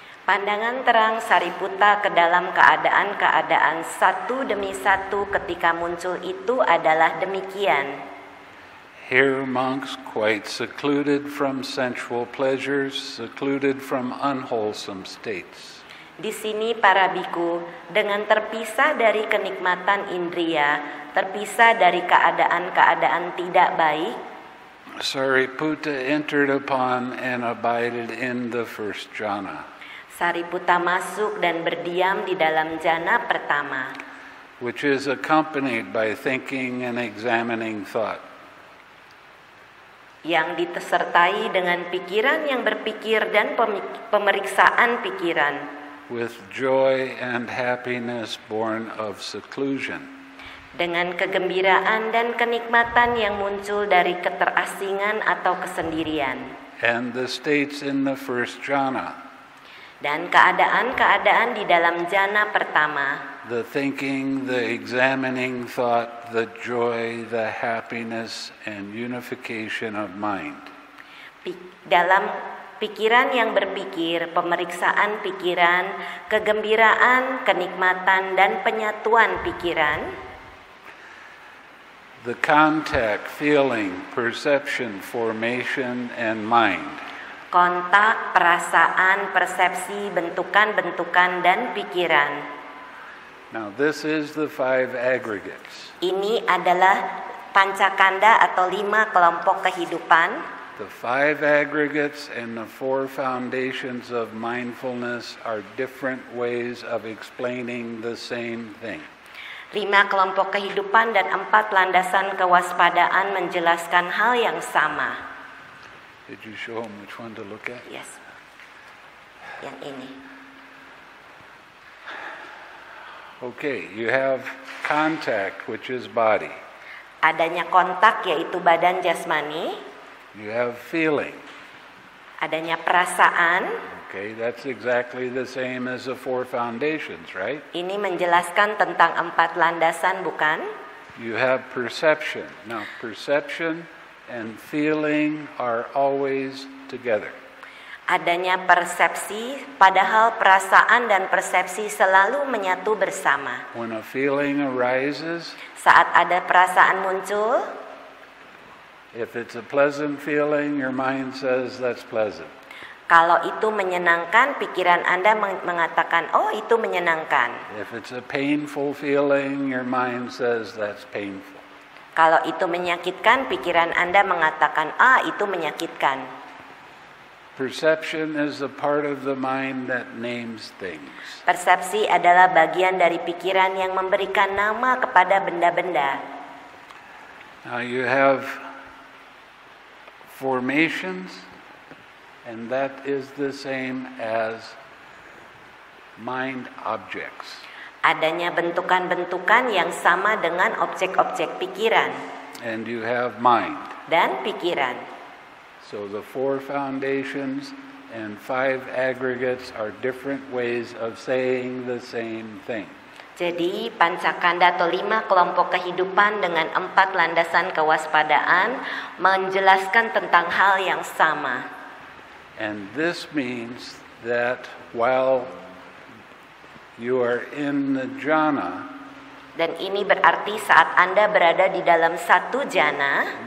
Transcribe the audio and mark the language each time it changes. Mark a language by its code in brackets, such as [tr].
[id] Pandangan terang Sariputta ke dalam keadaan-keadaan satu demi satu ketika muncul itu adalah demikian. [en] Here monks quite secluded from sensual pleasures, secluded from unwholesome states. [id] Di sini para biku dengan terpisah dari kenikmatan indria, terpisah dari keadaan-keadaan tidak baik. [en] Sariputta entered upon and abided in the first jhana. [id] Sariputta masuk dan berdiam di dalam jana pertama, [en] which is accompanied by thinking and examining thought. [id] Yang disertai dengan pikiran yang berpikir dan pemeriksaan pikiran. [en] With joy and happiness born of seclusion. [id] Dengan kegembiraan dan kenikmatan yang muncul dari keterasingan atau kesendirian. [en] And the states in the first jhana. [id] Dan keadaan-keadaan di dalam jana pertama. [en] The thinking, the examining thought, the joy, the happiness, and unification of mind. [id] Dalam pikiran yang berpikir, pemeriksaan pikiran, kegembiraan, kenikmatan, dan penyatuan pikiran. [en] The contact, feeling, perception, formation, and mind. [id] Kontak, perasaan, persepsi, bentukan-bentukan, dan pikiran. [en] Now this is the 5 aggregates. [id] Ini adalah pancakanda atau 5 kelompok kehidupan. [en] The 5 aggregates and the 4 foundations of mindfulness are different ways of explaining the same thing. [id] 5 kelompok kehidupan dan 4 landasan kewaspadaan menjelaskan hal yang sama. [en] Did you show them which one to look at? [id] Yes. Yang ini. [en] Okay, you have contact, which is body. [id] Adanya kontak yaitu badan jasmani, [en] You have feeling. [id] adanya perasaan. [en] Okay, that's exactly the same as the 4 foundations, right? [id] Ini menjelaskan tentang 4 landasan, bukan? [en] You have perception. Now, perception and feeling are always together. [id] Adanya persepsi, padahal perasaan dan persepsi selalu menyatu bersama. [en] When a feeling arises, [id] Saat ada perasaan muncul, [en] if it's a pleasant feeling, your mind says that's pleasant. [id] kalau itu menyenangkan, pikiran Anda mengatakan, oh itu menyenangkan. [en] If it's a painful feeling, your mind says that's painful. [id] Kalau itu menyakitkan, pikiran Anda mengatakan, itu menyakitkan. [en] Perception is the part of the mind that names things. [id] Persepsi adalah bagian dari pikiran yang memberikan nama kepada benda-benda. [en] Now you have formations, and that is the same as mind objects. [id] Adanya bentukan-bentukan yang sama dengan objek-objek pikiran [en] And you have mind. [id] dan pikiran. [en] So the 4 foundations and 5 aggregates are different ways of saying the same thing. [id] Jadi pancakanda atau 5 kelompok kehidupan dengan 4 landasan kewaspadaan menjelaskan tentang hal yang sama. [en] And this means that while you are in the jhana, [id] Dan ini berarti saat Anda berada di dalam satu jana,